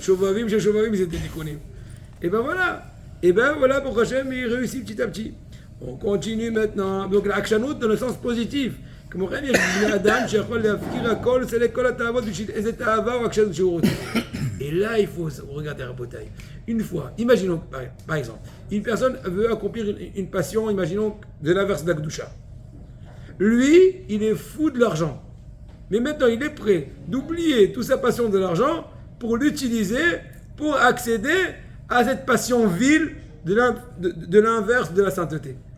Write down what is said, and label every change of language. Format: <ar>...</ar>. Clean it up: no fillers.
<fr>Shovavim, c'était Tikkunim. Et ben voilà pourquoi Hachem, il réussit petit à petit. On continue maintenant. Donc, l'Akshanout dans le sens positif.</fr> <he>כמו כן יש בני אדם שיכול להפקיר הכל, לסלק כל התאוות בשביל איזה תאווה או עקשנות שהוא רוצה.</he> <fr>Et là, il faut regarder Rabotai. Une fois, imaginons, par exemple, une personne veut accomplir une passion, imaginons, de l'inverse de la Gdusha. Lui, il est fou de l'argent. Mais maintenant, il est prêt d'oublier toute sa passion de l'argent pour l'utiliser, pour accéder à cette passion vile de l'inverse de la sainteté.</fr>